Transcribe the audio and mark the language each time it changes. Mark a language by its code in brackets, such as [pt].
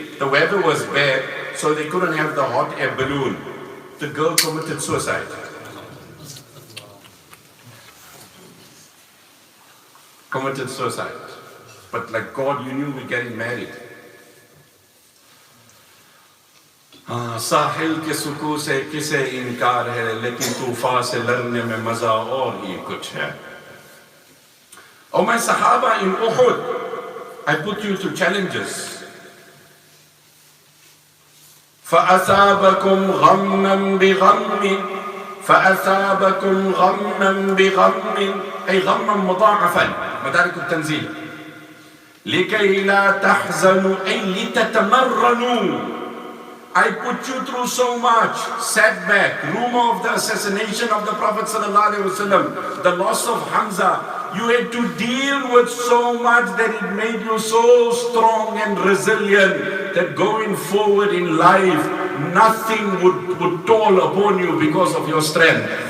[en] The weather was bad, so they couldn't have the hot air balloon. The girl committed suicide. Committed suicide. But like God, you knew we're getting married. [hi] साहिल के सुकून से किसे इनकार है, लेकिन तूफान से लड़ने में मजा और ही कुछ है। [en] Oh my Sahaba in Uhud, I put you to challenges. [ar] فأثابكم غما بغم فأثابكم غما بغم أي غما مضاعفا مدارك التنزيل لكي لا تحزنوا أي لتتمرنوا. [en] I put you through so much setback, rumor of the assassination of the Prophet ﷺ, the loss of Hamza. You had to deal with so much that it made you so strong and resilient that going forward in life, nothing would toll upon you because of your strength.